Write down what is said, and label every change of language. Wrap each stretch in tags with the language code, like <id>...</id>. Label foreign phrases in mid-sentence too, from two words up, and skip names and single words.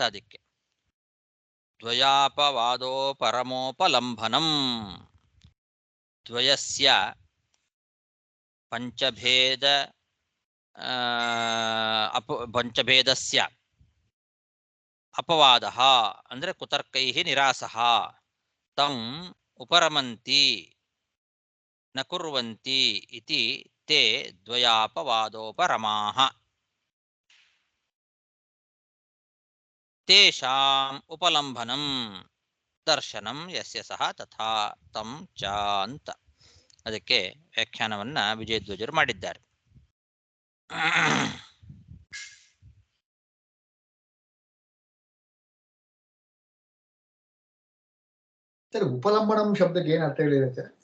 <sa>ಅದಕ್ಕೆ ದ್ವಯಾಪವಾದೋ ಪರಮೋಪಲಂಭನಂ. ದ್ವಯಸ್ಯ ಪಂಚಭೇದಸ್ಯ ಅಪವಾದಃ ಅಂದ್ರೆ ಕುತರ್ಕೈಃ ನಿರಾಸಃ ತಂ ಉಪರಮಂತಿ ನ ಕುರ್ವಂತಿ ಇತಿ ತೇ ದ್ವಯಾಪವಾದೋಪರಮಾಃ. ತೇಷಾಂ ಉಪಲಂಭನಂ ದರ್ಶನಂ ಯಸ್ಯ ಸಹ ತಥಾ ತಂ ಚ ಅಂತ.</sa> <kn>ಅದಕ್ಕೆ ವ್ಯಾಖ್ಯಾನವನ್ನ ವಿಜಯಧ್ವಜರು ಮಾಡಿದ್ದಾರೆ. ಉಪಲಂಬನಂ ಶಬ್ದಕ್ಕೆ ಏನು ಅರ್ಥ ಹೇಳಿರುತ್ತೆ?</kn>